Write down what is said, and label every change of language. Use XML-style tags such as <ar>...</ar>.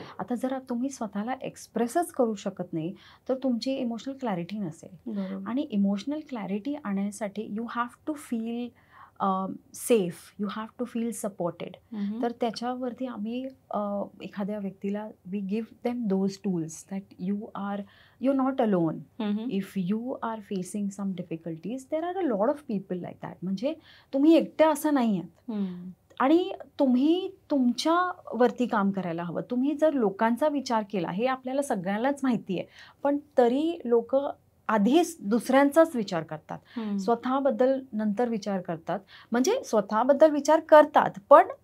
<mr>आता जर तुम्ही स्वतःला एक्सप्रेसच करू शकत नाही, तर तुमची इमोशनल क्लॅरिटी नसेल. आणि इमोशनल क्लॅरिटी आणण्यासाठी</mr> <en>You have to feel safe, you have to feel supported.</en> <mr>तर त्याच्यावरती आम्ही एखाद्या व्यक्तीला</mr> <en>We give them those tools that you're not alone. If you are facing some difficulties, there are a lot of people like that.</en> <mr>म्हणजे तुम्ही एकटे असं नाही आहात, आणि तुम्ही तुमच्यावरती काम करायला हवं. तुम्ही जर लोकांचा विचार केला, हे आपल्याला सगळ्यांनाच माहिती आहे, पण तरी लोक आधीच दुसऱ्यांचाच विचार करतात, स्वतःबद्दल नंतर विचार करतात. म्हणजे स्वतःबद्दल विचार करतात, पण</mr>